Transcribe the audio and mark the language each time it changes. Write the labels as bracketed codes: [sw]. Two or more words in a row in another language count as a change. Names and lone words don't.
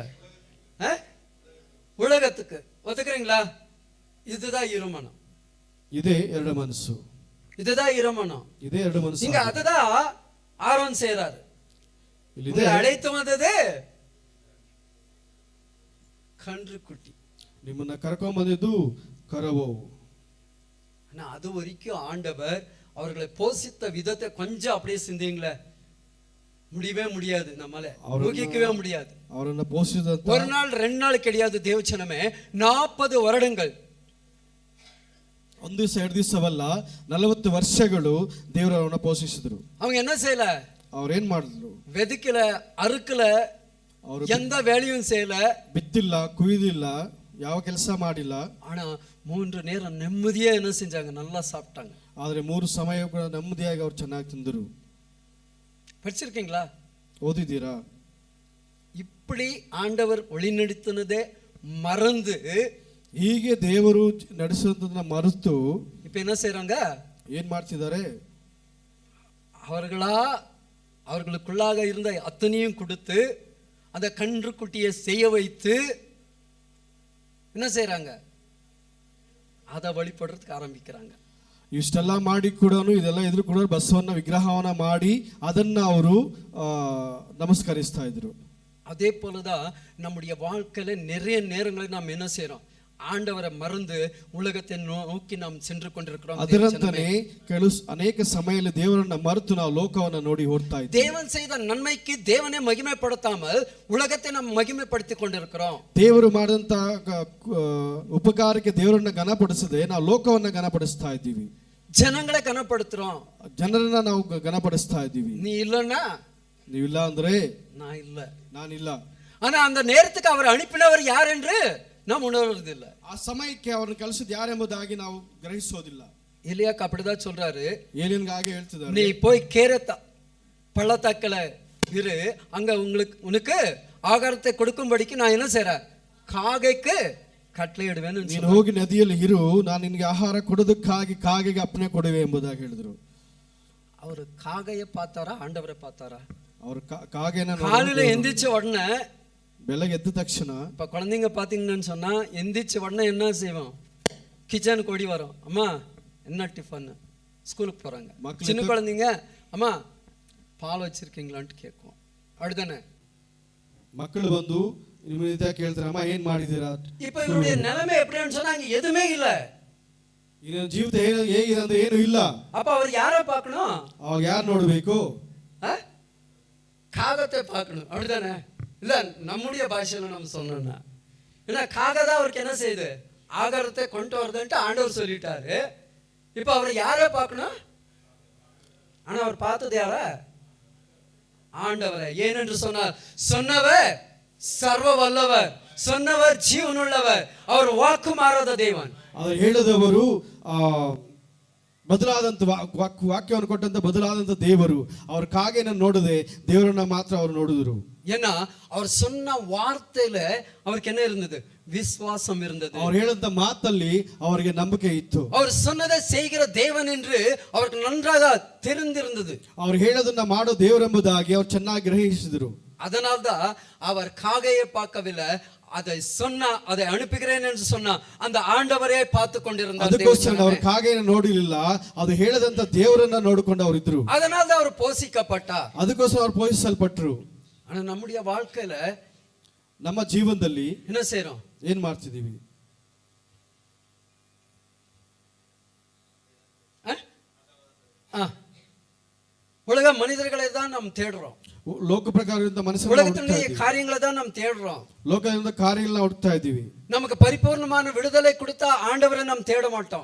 [ta] உலகத்துக்கு ஒத்துக்கிறீங்களா? இதுதான் இருமனம். [kn] ಇದೇ ಎರಡು ಮನಸ್ಸು. [ta] இதுதான் இருமனம். [kn] ಇದೇ ಎರಡು ಮನಸ್ಸು. [ta] இங்க அதுதான் ஆரோன் செய்றாரு. [kn] ಇಲ್ಲಿದೆ [ta] அழைத்து வந்தது கன்றுக்குட்டி. [kn] ನಿಮ್ಮನ್ನ ಕರ್ಕೊಂಡ್ ಬಂದಿದ್ದು ಕರವು. [ta] ஆனா அது வரைக்கும் ஆண்டவர் அவர்களை போஷித்த விதத்தை கொஞ்சம் அப்படியே சிந்திங்களே, முடியவே முடியாது, நம்மால ஊகிக்கவே முடியாது. [kn] ಅವರನ್ನ ಪೋಷಿಸಿದಂತ [ta] ஒரு நாள் 2 நாள் கிடையாது தேவச்சனமே, 40 வருடங்கள் [kn] ಒಂದು ದಿವಸ ಎರಡು ದಿವಸವಲ್ಲ 40 ವರ್ಷಗಳು ದೇವರು ಅವರನ್ನ ಪೋಷಿಸಿದ್ರು. [ta] அவங்க என்ன செய்யல? [kn] ಅವ್ರೇನ್ ಮಾಡಿದ್ರು? [ta] வெதுக்கல, அறுக்கல, [kn] ಅವರು [ta] எந்த வேலையும் செய்யல, [kn] ಬಿತ್ತಿಲ್ಲ, ಕುಯ್ದಿಲ್ಲ, ಯಾವ ಕೆಲಸ ಮಾಡಿಲ್ಲ. [ta] ஆனா 3 நேரம் நிம்மதியா என்ன செஞ்சாங்க? நல்லா சாப்பிட்டாங்க. [kn] ಆದ್ರೆ 3 ಸಮಯ ಕೂಡ ನೆಮ್ಮದಿಯಾಗಿ ಅವ್ರು ಚೆನ್ನಾಗಿ ತಿಂದರು. [ta] படிச்சிருக்கீங்களா? [kn] ಓದಿದ್ದೀರಾ? [ta] இப்படி ஆண்டவர் வழிநடத்தினதே மறந்து [kn] ಹೀಗೆ ದೇವರು ನಡೆಸುವುದನ್ನ ಮರೆತು [ta] இப்ப என்ன செய்றாங்க? [kn] ಏನ್ ಮಾಡ್ತಿದ್ದಾರೆ? [ta] அவர்களுக்குள்ளாக இருந்த அத்தனையும் கொடுத்து அந்த கன்றுக்குட்டியை செய்ய வைத்து என்ன செய்றாங்க? அதை வழிபடுறதுக்கு ஆரம்பிக்கிறாங்க. [kn] ಇಷ್ಟೆಲ್ಲ ಮಾಡಿ ಕೂಡ ಇದೆಲ್ಲ ಎದುರು ಕೂಡ ಬಸವನ್ನ ವಿಗ್ರಹವನ್ನ ಮಾಡಿ ಅದನ್ನ ಅವರು ನಮಸ್ಕರಿಸ್ತಾ ಇದ್ರು. [ta] அதே போலதான் நம்முடைய வாழ்க்கையில நிறைய நேரங்களில் நாம் என்ன செய்றோம்? ஆண்டவரை மறந்து உலகத்தை நோக்கி நாம் சென்று கொண்டிருக்கிறோம். [kn] ಅದರಂತಾನೆ ಅನೇಕ ಸಮಯದಲ್ಲಿ ದೇವರನ್ನ ಮರೆತು ನಾವು ಲೋಕವನ್ನ ನೋಡಿ ಓಡ್ತಾ ಇದ್ದೀವಿ. [ta] தேவன் செய்த நன்மைக்கு தேவனை மகிமைப்படுத்தாமல் உலகத்தை நாம் மகிமைப்படுத்திக் கொண்டிருக்கிறோம். [kn] ದೇವರು ಮಾಡಿದಂತ ಉಪಕಾರಕ್ಕೆ ದೇವರನ್ನ ಘನಪಡಿಸದೆ ನಾವು ಲೋಕವನ್ನ ಘನಪಡಿಸ್ತಾ ಇದ್ದೀವಿ. [ta] ஜனங்களை கனப்படுத்துறோம். [kn] ಜನರನ್ನ ನಾವು ಘನಪಡಿಸ್ತಾ ಇದ್ದೀವಿ. [ta] நீ இல்லன்னா, [kn] ನೀವಿಲ್ಲ ಅಂದ್ರೆ [ta] நான் இல்ல, [kn] ನಾನಿಲ್ಲ. [ta] ஆனா அந்த நேரத்துக்கு அவர் அனுப்பினவர் யார் என்று நாம் உணர்வதில்ல. [kn] ಆ ಸಮಯಕ್ಕೆ ಅವರನ್ನು ಕಳಿಸಿದ ಯಾರೆಂಬುದಾಗಿ ನಾವು ಗ್ರಹಿಸೋದಿಲ್ಲ. [ta] எலியாக்கு அப்படிதான் சொல்றாரு. [kn] ಏಲಿಯನ್ಗೆ ಹಾಗೆ ಹೇಳ್ತಿದ್ದಾರೆ, [ta] நீ போய் கேரத்த பள்ளத்தாக்கல இரு, அங்க உனக்கு ஆகாரத்தை கொடுக்கும்படிக்கு நான் என்ன செய்றேன்? காகைக்கு கட்டளை ಇಡುವೆನು. [kn] ನೀನು ಹೋಗಿ ನದಿಯಲ್ಲಿ ಇರು, ನಾನು ನಿನಗೆ ಆಹಾರ ಕೊಡೋದಕ್ಕಾಗಿ ಕಾಗೆಗೆ ಅಪ್ಪಣೆ ಕೊಡುವೆ ಎಂಬುದಾಗಿ ಹೇಳಿದ್ರು. ಅವರು ಕಾಗೆಯ [ta] பார்த்தாரா? ஆண்டவரை பார்த்தாரா? [kn] ಅವರು ಕಾಗೆನ [ta] காலையில எந்திரிச்ச உடனே, [kn] ಬೆಳಗ್ಗೆ ಎದ್ದ ತಕ್ಷಣ, [ta] இப்ப குழந்தைங்க பாத்தீங்கன்னு சொன்னா எந்திரிச்ச உடனே என்ன செய்வோம்? கிச்சனுக்கு ஓடி வரோம். அம்மா என்ன டிஃபன்? ஸ்கூலுக்கு போறாங்க. சின்ன குழந்தைங்க, அம்மா பால் வச்சிருக்கீங்களான்னு கேட்கும். அப்படிதானே? [kn] ಮಕ್ಕಳು ಬಂದು ನಿಮ್ಮಿಂದ ಕೇಳ್ತಾರೆ, ಅಮ್ಮ ಏನ್ ಮಾಡಿದೀರಾ? [ta] இப்ப இவருடைய நிலைமை எப்படின்னு சொன்னா அங்க எதுவுமே இல்ல. [kn] ಇನ್ನ ಜೀವಿತ ಹೇಗಿದೆ ಅಂದ್ರೆ ಏನು ಇಲ್ಲ. [ta] அப்ப அவர் யாரை பார்க்கணும்? [kn] ಅವಾಗ ಯಾರು ನೋಡ್ಬೇಕು? [ta] காகத்தை பார்க்கணும். அப்படிதானே? இல்ல நம்முடைய பாஷையில நம்ம சொன்னோம்னா, ஏன்னா காகதான் அவருக்கு என்ன செய்யுது? ஆகாரத்தை கொண்டு வருதுன்ட்டு ஆண்டவர் சொல்லிட்டாரு. இப்ப அவர் யாரை பார்க்கணும்? ஆனா அவர் பார்த்தது யார? ஆண்டவரை. ஏனென்று சொன்னார், சொன்னவர் சர்வ வல்லவர், சொன்னவர் ಜೀವನುಳ್ಳவர், அவர் வாக்கு மாறாத தேவன். [kn] ಅವರು ಹೇಳಿದವರು ಬದಲಾದಂತ ವಾಕ್ಯವನ್ನು ಕೊಟ್ಟಂತ ಬದಲಾದಂತ ದೇವರು. ಅವ್ರ ಕಾಗೆನ ನೋಡದೆ ದೇವರನ್ನ ಮಾತ್ರ ಅವರು ನೋಡಿದ್ರು. [ta] ஏன்னா அவர் சொன்ன வார்த்தையில அவருக்கு என்ன இருந்தது? விசுவாசம் இருந்தது. [kn] அவர் ಹೇಳಿದಂತ ಮಾತಲ್ಲಿ ಅವರಿಗೆ ನಂಬಿಕೆ ಇತ್ತು. [ta] அவர் சொன்னதை செய்கிற தேவன் என்று அவருக்கு நன்றாக தெரிந்திருந்தது. [kn] ಅವರು ಹೇಳೋದನ್ನ ಮಾಡೋ ದೇವರೆಂಬುದಾಗಿ ಅವರು ಚೆನ್ನಾಗಿ ಗ್ರಹಿಸಿದರು. [ta] அதனால்தான் அவர் காகையை பார்க்கவில்லை, அதை சொன்னா, அதை அனுப்புகிறேன் என்று சொன்னா அந்த ஆண்டவரே பார்த்து கொண்டிருந்தார். [kn] ಅದಕ್ಕೋಸ್ಕರ ಅವರು ಕಾಗೆಯನ್ನು ನೋಡಲಿಲ್ಲ, ಅದು ಹೇಳದಂತ ದೇವರನ್ನ ನೋಡಿಕೊಂಡು ಅವರು ಇದ್ರು. [ta] அதனால்தான் அவர் போஷிக்கப்பட்டார். [kn] ಅದಕ್ಕೋಸ್ಕರ ಅವರು ಪೋಷಿಸಲ್ಪಟ್ರು. [ta] ஆனா நம்முடைய வாழ்க்கையில [kn] ನಮ್ಮ ಜೀವನದಲ್ಲಿ [ta] என்ன செய்றோம்? [kn] ಏನ್ ಮಾಡ್ತಿದೀವಿ? [ta] உலக மனிதர்களை தான் நாம் தேடுறோம். [kn] ಲೋಕ ಪ್ರಕಾರದಿಂದ ಮನಸ್ಸನ್ನು [ta] உலகத்தினுடைய காரியங்களை தான் நாம் தேடுறோம். [kn] ಲೋಕದಿಂದ ಕಾರ್ಯಗಳನ್ನ ಹುಡುಕ್ತಾ ಇದ್ದೀವಿ. [ta] நமக்கு பரிபூர்ணமான விடுதலை கொடுத்த ஆண்டவரை நாம் தேட மாட்டோம்.